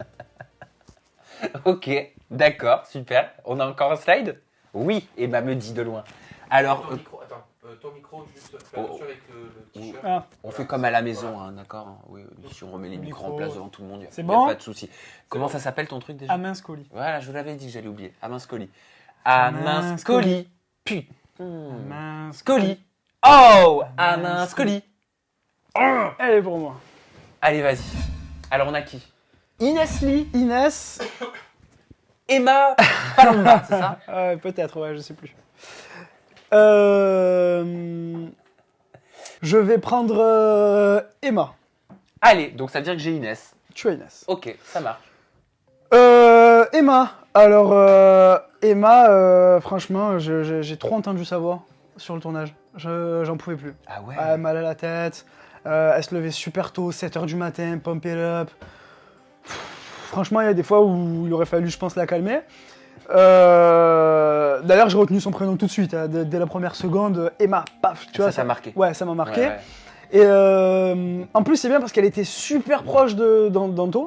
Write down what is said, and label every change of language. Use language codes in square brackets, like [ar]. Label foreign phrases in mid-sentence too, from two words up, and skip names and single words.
[fr] Ok, d'accord, super. On a encore un slide? Oui, Emma me dit de loin. Alors, Ton micro, juste fais attention avec le t-shirt. Ah. on fait comme à la maison, hein, d'accord? Oui, si on remet les micros en Micro. place devant tout le monde, C'est y a bon pas de souci. Comment ça s'appelle ton truc déjà? Amin Scoli. Voilà, je vous l'avais dit que j'allais oublier. Amin Scoli. Amin Amin Scoli. Putain. Amin Scoli. Oh, Amin Scoli. Elle est pour moi. Allez, vas-y. Alors, on a qui? Inès Lee, Inès, Emma Palomba, c'est ça? peut-être, ouais, je sais plus. Je vais prendre Emma. Allez, donc ça veut dire que j'ai Inès. Tu as Inès. Ok, ça marche. Emma. Alors, Emma, franchement, j'ai trop entendu sa voix sur le tournage. J'en pouvais plus. Ah ouais? Elle mal à la tête. Elle se levait super tôt, 7h du matin, [en] pump it up. [fr] Franchement, il y a des fois où il aurait fallu, je pense, la calmer. D'ailleurs, j'ai retenu son prénom tout de suite, hein, dès la première seconde. Emma, paf, tu vois. Ça t'a marqué? Ouais, ça m'a marqué. Ouais. Et en plus, c'est bien parce qu'elle était super proche d'Anto.